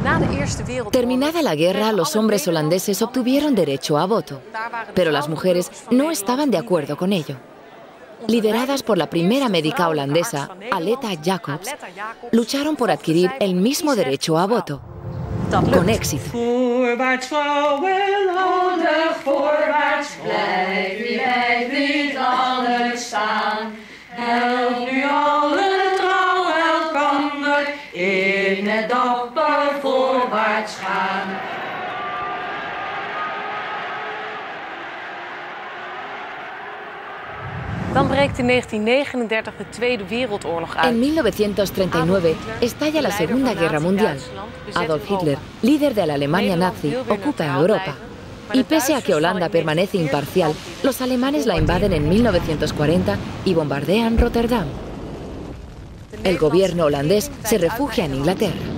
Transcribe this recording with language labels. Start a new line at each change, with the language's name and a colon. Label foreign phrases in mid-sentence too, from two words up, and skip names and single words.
Spanish: Terminada la guerra, los hombres holandeses obtuvieron derecho a voto, pero las mujeres no estaban de acuerdo con ello. Lideradas por la primera médica holandesa, Aletta Jacobs, lucharon por adquirir el mismo derecho a voto, con éxito.
Dutch: Voorwaarts, vrouwen, ouder, voorwaarts, blijf niet altijd staan. Help nu allen trouw elkander in het dapper voorwaarts gaan. Dan breekt in 1939 de Tweede Wereldoorlog uit.
Spanish: En 1939 estalla la Segunda Guerra Mundial. Adolf Hitler, líder de la Alemania nazi, ocupa Europa. Y pese a que Holanda permanece imparcial, los alemanes la invaden en 1940 y bombardean Rotterdam. El gobierno holandés se refugia en Inglaterra.